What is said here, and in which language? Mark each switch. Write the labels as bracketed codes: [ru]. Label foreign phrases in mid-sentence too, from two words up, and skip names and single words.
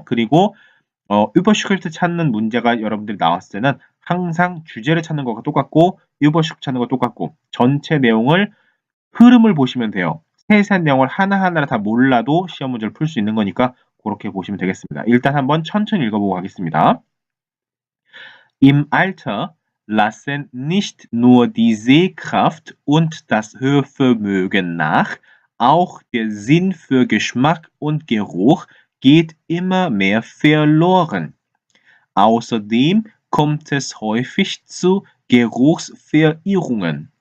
[ko] 그리고 überschrift 찾는 문제가 여러분들이 나왔을 때는 항상 주제를 찾는 거가 똑같고 überschrift 찾는 거 똑같고 전체 내용을 흐름을 보시면 돼요. 세세한 내용을 하나하나를 다 몰라도 시험 문제를 풀 수 있는 거니까 그렇게 보시면 되겠습니다. 일단 한번 천천히 읽어보고 가겠습니다. [de] Im Alter lassen nicht nur die Sehkraft und das Hörvermögen nach, auch der Sinn für Geschmack und Geruch geht immer mehr verloren. Außerdem kommt es häufig zu Geruchsverirrungen.